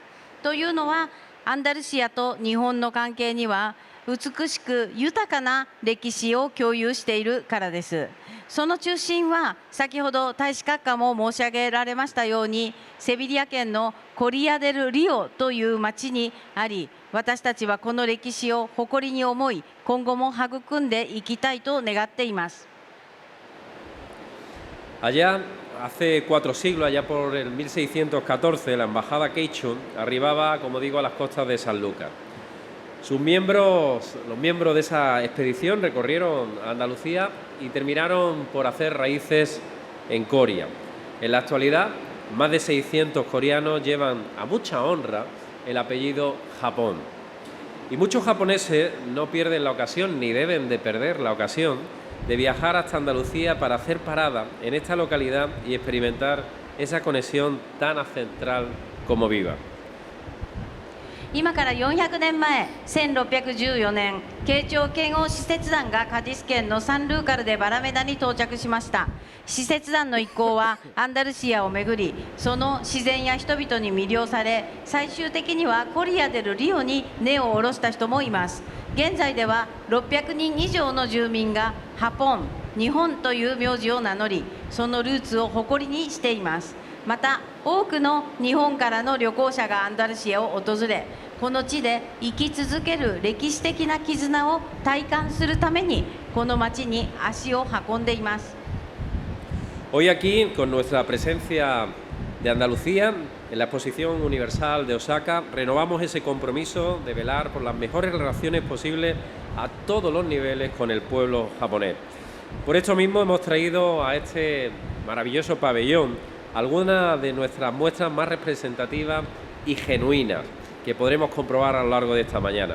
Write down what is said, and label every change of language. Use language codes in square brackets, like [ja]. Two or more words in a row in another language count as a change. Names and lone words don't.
[ja] というのは、アンダルシアと日本の関係には美しく豊かな歴史を共有しているからです。その中心は先ほど大使閣下も申し上げられましたように、セビリア県のコリアデル・リオという町にあり、 私たちはこの歴史を誇りに思い、今後も育んでいきたいと願っています。 [es] Allá, hace 4 siglos, allá por el 1614, la embajada Queichun arribaba, como digo, a las costas de San Lucas. Los miembros de esa expedición recorrieron Andalucía y terminaron por hacer raíces en Coria. En la actualidad, más de 600 coreanos llevan a mucha honra el apellido Japón. Y muchos japoneses no pierden la ocasión, ni deben de perder la ocasión, de viajar hasta Andalucía para hacer parada en esta localidad y experimentar esa conexión tan ancestral como viva. [ja] 今から400年前、1614年、慶長遣欧使節団がカディス県のサンルーカルでバラメダに到着しました。使節団の一行はアンダルシアを巡り、その自然や人々に魅了され、最終的にはコリアデルリオに根を下ろした人もいます。現在では600人以上の住民がハポン、日本という名字を名乗り、そのルーツを誇りにしています。また多くの日本からの旅行者がアンダルシアを訪れ、この地で生き続ける歴史的な絆を体感するためにこの町に足を運んでいます。 [es] Hoy aquí, con nuestra presencia de Andalucía, en la Exposición Universal de Osaka, renovamos ese compromiso de velar por las mejores relaciones posibles a todos los niveles con el pueblo japonés. Por esto mismo hemos traído a este maravilloso pabellón algunas de nuestras muestras más representativas y genuinas que podremos comprobar a lo largo de esta mañana.